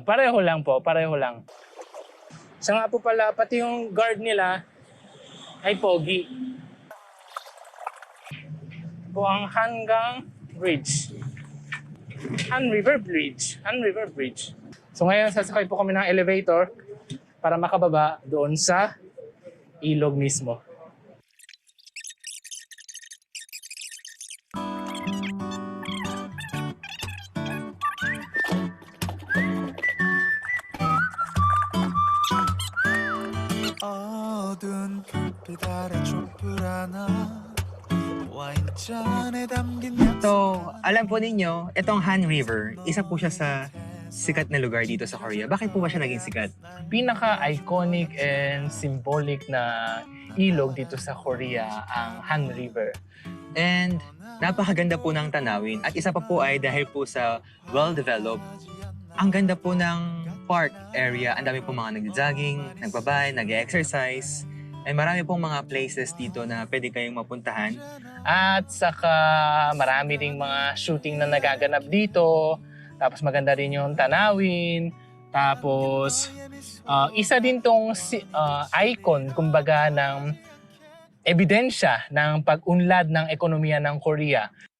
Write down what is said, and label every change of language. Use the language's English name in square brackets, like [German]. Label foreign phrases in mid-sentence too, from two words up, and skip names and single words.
[Filipino] Pareho lang po, pareho lang. Siya nga po pala, pati yung guard nila ay pogi. Po ang Hangang Bridge. Han River Bridge. So ngayon sasakay po kami ng elevator para makababa doon sa ilog mismo. [Korean] 어두운 불빛 아래 촛불 하나 와인잔에 담긴 [Filipino] So, alam po ninyo, itong Han River, isa po siya sa sikat na lugar dito sa Korea. Bakit po ba siya naging sikat? Pinaka- [English] iconic and symbolic [Filipino] na ilog dito sa Korea ang Han River. And napakaganda po ng tanawin. At isa pa po ay dahil po sa well-developed, ang ganda po ng park area. Ang dami po mga nag-jogging, nagbabay, nag-exercise. And marami pong mga places dito na pwede kayong mapuntahan. At saka marami ding mga shooting na nagaganap dito. Tapos maganda rin yung tanawin. Tapos isa din tong icon, kumbaga, ng ebidensya ng pag-unlad ng ekonomiya ng Korea.